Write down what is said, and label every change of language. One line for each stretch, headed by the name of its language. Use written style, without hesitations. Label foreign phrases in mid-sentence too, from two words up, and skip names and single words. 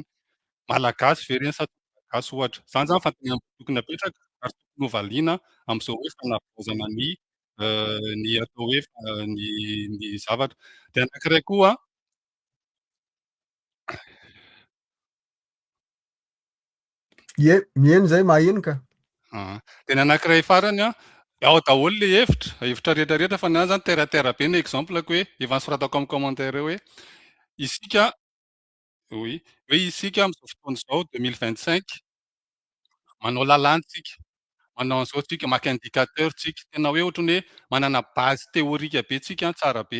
Malagasy: Malagasy ve reny sa tsy malagasy ohatra. Zany zany fanontaniana tokony apetraka ary tokony hovaliana amin'izao hoe fanavaozana ny atao hoe ny zavatra. De anankiray koa Ie, mihaino zay maheno ka. de ny anankiray farany ao daholo le hevitra rehetrarehetra fa ny zany
French: terre à terre
Malagasy: be ny exempleko hoe efa nisoratako amin'ny commentaire hoe isika oui hoe isika amin'izao fotoana izao 2025 manao lalàntsika, manao an'izao tsika maka indicateur tsika tena hoe ohatry ny hoe manana
French: base théorique
Malagasy: be tsika tsara be.